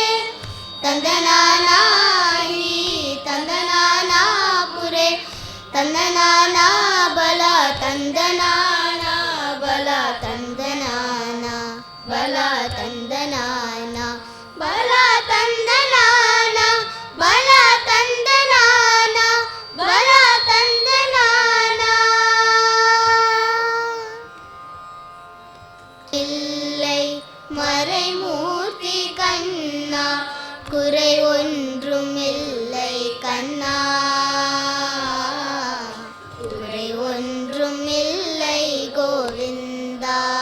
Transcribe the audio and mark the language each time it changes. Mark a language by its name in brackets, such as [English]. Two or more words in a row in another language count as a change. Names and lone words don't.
[Telugu] తందనానాహి తందనానాపురే తందనానా బల తందనానా బల తందనానా బల తందనానా బల తందనానా బల తందనానా బల తందనానా. [Tamil] இல்லை மறைமூர்த்தி கண்ணா குறை ஒன்றும் இல்லை கண்ணா. குறை ஒன்றும் இல்லை கோவிந்தா.